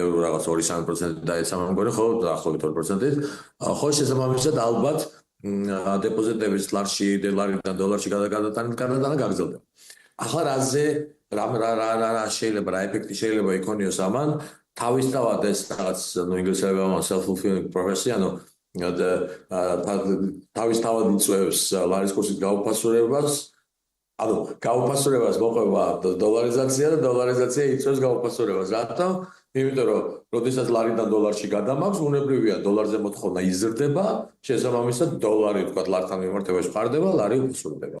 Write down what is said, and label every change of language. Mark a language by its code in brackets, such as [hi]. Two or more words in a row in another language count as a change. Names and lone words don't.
[ka] რაღაც 2-3% დაეცა მეგონი ხო დაახლოებით 2%-ით ხო შესაბამისად ალბათ დეპოზიტების ლარში ლარიდან დოლარში გადატანა გაგრძელდება ახლა რა შეიძლება რა ეფექტი შეიძლება იქონიოს ამან თავისთავად ეს რაღაც ინგლისურად ამბობენ [en] self-fulfilling prophecy [ka] ანუ თავისთავად იწვევს ლარის კურსის გაუფასურებას ანუ გაუფასურებას მოყვება დოლარიზაცია და დოლარიზაცია იწვევს გაუფასურებას რატომ? იმიტომ რომ როდესაც ლარიდან დოლარში გადამაქვს უნებრივია დოლარზე მოთხოვნა იზრდება შესაბამისად დოლარი თქვა ლართან მიმართებაში ხარდება ლარი უფასურდება